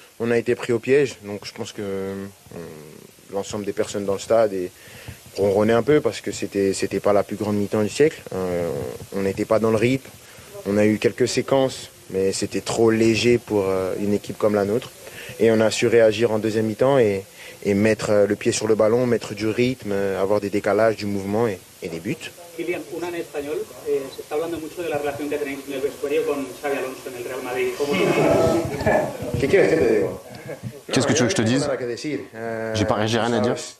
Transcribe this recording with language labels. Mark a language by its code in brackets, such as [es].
[fr] On a été pris au piège, donc je pense que l'ensemble des personnes dans le stade ronronnaient un peu parce que c'était pas la plus grande mi-temps du siècle. On n'était pas dans le rythme. On a eu quelques séquences, mais c'était trop léger pour une équipe comme la nôtre. Et on a su réagir en deuxième mi-temps et mettre le pied sur le ballon, mettre du rythme, avoir des décalages, du mouvement et des buts. [es] Kylian, una en español, se está hablando mucho de la relación que tenéis en el vestuario con Xabi Alonso en el Real Madrid. ¿Qué quieres que te diga? [fr] Qu'est-ce que tu veux que je te dise? J'ai rien à dire.